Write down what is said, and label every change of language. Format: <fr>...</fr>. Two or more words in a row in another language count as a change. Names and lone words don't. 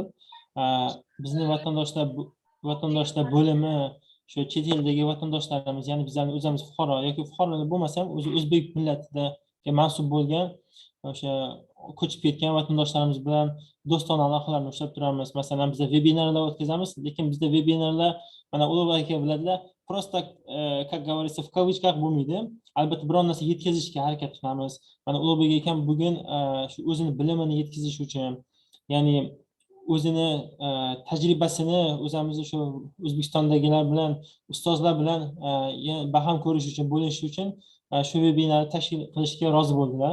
<uz>Bizning vatandoshlar bo'limi shu chet eldagi vatandoshlarimiz, ya'ni bizlarning o'zimiz fuqaro yoki fuqarolar bo'lmasa ham o'zi o'zbek millatiga mansub bo'lgan o'sha ko'chib ketgan vatandoshlarimiz bilan do'stona aloqalarni ushlab turamiz. Masalan, biz vebinarlar o'tkazamiz, lekin bizda vebinarlar mana Ulug'bek aka biladilar,</uz> <ru>просто как говорится в кавычках bo'lmaydi.</ru> <uz>Albatta biron narsa yetkazishga harakat qilamiz. Mana Ulug'bek akam bugun shu o'zini bilimini yetkazish uchun, ya'ni o'zini tajribasini o'zimiz shu O'zbekistondagilar bilan, ustozlar bilan baham ko'rish uchun, bo'lish uchun shu vebinarni tashkil qilishga rozi bo'ldilar.</uz>